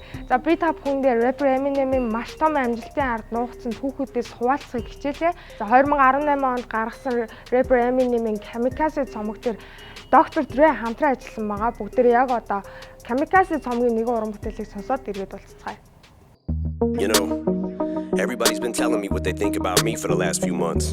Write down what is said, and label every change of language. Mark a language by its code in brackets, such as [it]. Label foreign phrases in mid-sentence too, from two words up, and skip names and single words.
[mn] За би та бүхэндээ rapper Eminem-ийн маш том амжилтын ард нуугдсан түүхүүдээс хуваалцахыг хичээлээ. За 2018 онд гаргасан rapper Eminem-ийн Kamikaze цомог дээр Dr. Dre хамтран ажилласан байгаа. Бүгдээ яг одоо Kamikaze цомгийн нэг уран бүтээлийг сонсоод иргэд болцгаая. [en] You know, everybody's been telling me what they think about me for the last few months.